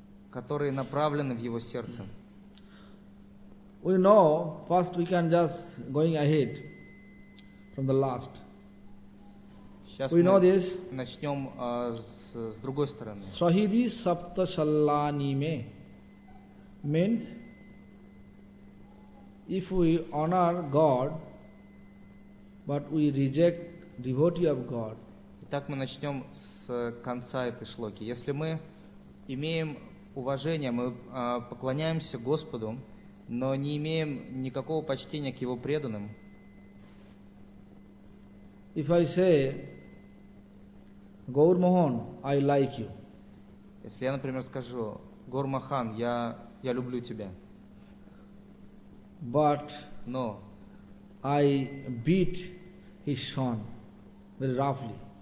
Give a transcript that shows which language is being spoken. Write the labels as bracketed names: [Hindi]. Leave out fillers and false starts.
[Russian] которые направлены в его сердце. [English] We know, first we can just going ahead from the last. [Russian] Сейчас [English] we know this. [Russian] Начнем с другой стороны. [Sanskrit] Шахиди саптасаллани ме [English] means if we honor God, but we reject devotee of God. [Russian] Итак, мы начнем с конца этой шлоки. Если мы имеем уважение, мы поклоняемся Господу, но не имеем никакого почтения к Его преданным. [English] If I say, Gaur Mohan, I like you. [Russian] Если я, например, скажу, Гаур Махан, я люблю тебя. [English] But no. I beat his son very roughly.